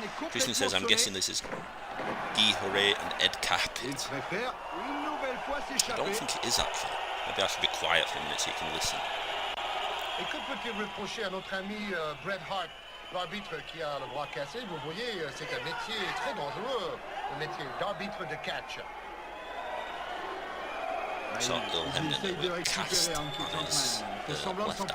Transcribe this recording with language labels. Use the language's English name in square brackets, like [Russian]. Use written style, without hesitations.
[English] Christian says, I'm guessing this is Guy Hooray and Ed Carpet. I don't think it is actually. Maybe I should be quiet for a minute so you can listen. [French] Et que peut-il reprocher à notre ami Bret Hart, l'arbitre qui a le bras cassé? Vous voyez, c'est un métier très dangereux, le métier d'arbitre de catch. [English] So he'll cast on his left arm.